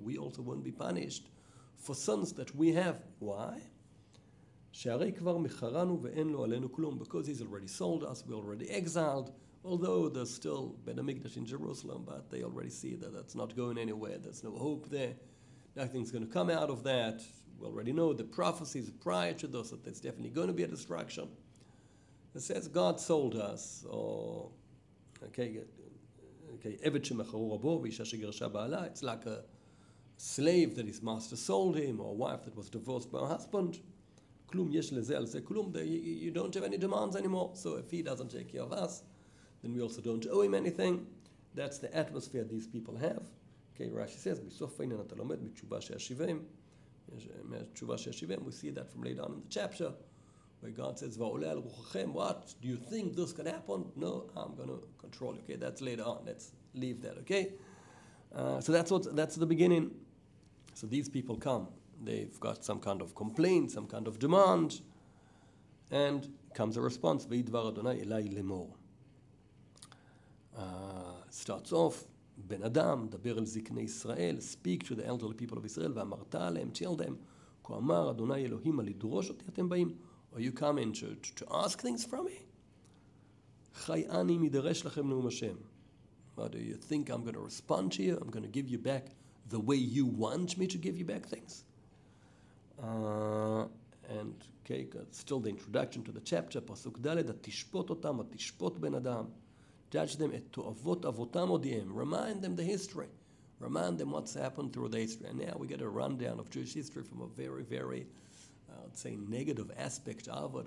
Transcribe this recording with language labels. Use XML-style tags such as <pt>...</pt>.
<en>We also won't be punished for sins that we have. Why?</en> <he>שהרי כבר מכרנו ואין לו עלינו כלום.</he> <en>Because he's already sold us, we're already exiled, although there's still בית המקדש in Jerusalem, but they already see that that's not going anywhere. There's no hope there. Nothing's going to come out of that. We already know the prophecies prior to this, that there's definitely going to be a destruction. It says God sold us, or,</en> <he>עבד שמכרו רבו ואישה שגרשה בעלה.</he> <en>It's like a slave that his master sold him, or a wife that was divorced by her husband.</en> <he>כלום יש לזה על זה כלום.</he> <en>You don't have any demands anymore. So if he doesn't take care of us, then we also don't owe him anything. That's the atmosphere these people have. Okay, Rashi says,</en> <he>בסוף העניין אתה לומד מתשובה שישיבם. מתשובה שישיבם.</he> <en>We see that from later on in the chapter, where God says,</en> <he>ועולה על רוחכם.</he> <en>What? Do you think this can happen? No, I'm going to control you. Okay, that's later on. Let's leave that, okay? So that's the beginning. So these people come. They've got some kind of complaint, some kind of demand, and comes a response.</en> <he>וידבר אדוני אליי לאמור.</he> <en>Starts off,</en> <he>בן אדם, דבר אל זקני ישראל,</he> <en>speak to the elderly people of Israel,</en> <he>ואמרת עליהם,</he> <en>tell them,</en> <he>כה אמר אדוני אלוהים, לדרוש אותי אתם באים?</he> <en>Are you coming to ask things from me?</en> <he>חי אני מדרש לכם נאום השם.</he> <en>What do you think I'm going to respond to you? I'm going to give you back the way you want me to give you back things. And okay, still the introduction to the chapter, פסוק ד',</en> <he>התשפוט אותם, התשפוט בן אדם.</he> <en>Judge them</en> <he>את תועבות אבותם הודיעם.</he> <en>Remind them the history. Remind them what's happened through the history. And now we get a rundown of Jewish history from a very, very, I'd say, negative aspect of it.</en>